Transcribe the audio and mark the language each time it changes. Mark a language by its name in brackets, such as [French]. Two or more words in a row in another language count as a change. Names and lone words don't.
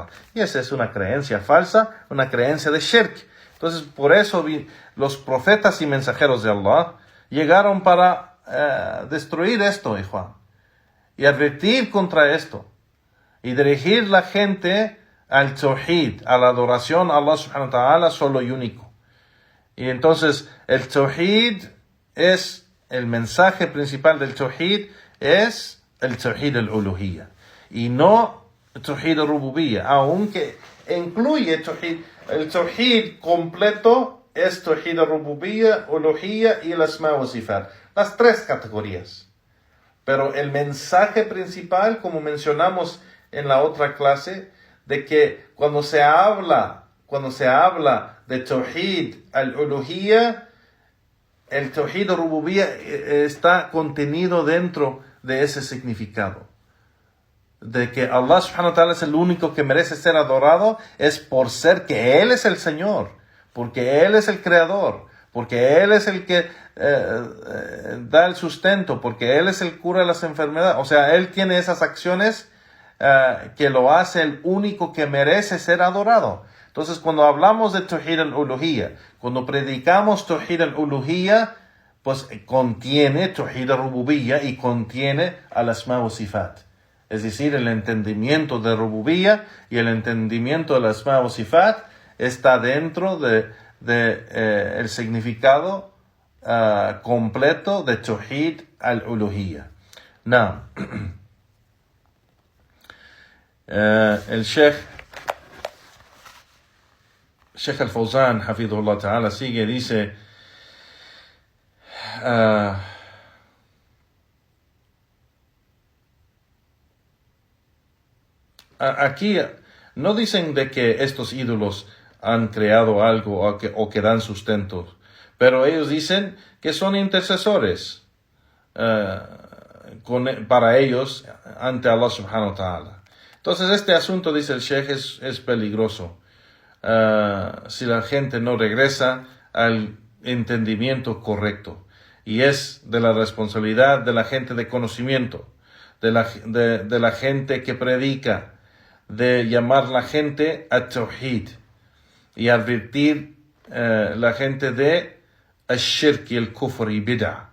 [Spanish] Y esa es una creencia falsa, una creencia de shirk. Entonces, por eso los profetas y mensajeros de Allah llegaron para destruir esto, Ikhwan, y advertir contra esto, y dirigir la gente al tawhid, a la adoración a Allah [Arabic] سبحانه وتعالى [Spanish] solo y único. Y entonces el tawhid es, el mensaje principal del tawhid es el [Arabic] توحيد الألوهية, [Spanish] y no el [Arabic] توحيد الربوبية, [Spanish] aunque incluye tawhid. El tawhid completo es [Arabic] توحيد الربوبية، الألوهية [Spanish] y el [Arabic] الأسماء والصفات. [Spanish] Las tres categorías. Pero el mensaje principal, como mencionamos en la otra clase, de que cuando se habla de [Arabic] توحيد الألوهية, [Spanish] el [Arabic] توحيد الربوبية [Spanish] está contenido dentro de ese significado. De que Allah [Arabic] سبحانه وتعالى [Spanish] es el único que merece ser adorado, es por ser que Él es el Señor, porque Él es el Creador, porque Él es el que da el sustento, porque Él es el cura de las enfermedades. O sea, Él tiene esas acciones que lo hace el único que merece ser adorado. Entonces, cuando hablamos de [Arabic] توحيد الألوهية, [Spanish] cuando predicamos [Arabic] توحيد الألوهية, [Spanish] pues contiene [Arabic] توحيد الربوبية [Spanish] y contiene [Arabic] الأسماء والصفات. [Spanish] Es decir, el entendimiento de Rububiyya y el entendimiento del [Arabic] الأسماء والصفات [Spanish] está dentro el significado completo de [Arabic] توحيد الألوهية. [Spanish] Now, el Sheikh al-Fawzan, [Arabic] حفظه الله تعالى, [Spanish] sigue, dice, aquí no dicen de que estos ídolos han creado algo o que dan sustento, pero ellos dicen que son intercesores para ellos ante Allah [Arabic] سبحانه وتعالى. [Spanish] Entonces este asunto, dice el Sheikh, es peligroso. Si la gente no regresa al entendimiento correcto, y es de la responsabilidad de la gente de conocimiento, de la gente que predica, de llamar la gente a tawhid y advertir la gente de al-shirk y el kufr y bid'ah.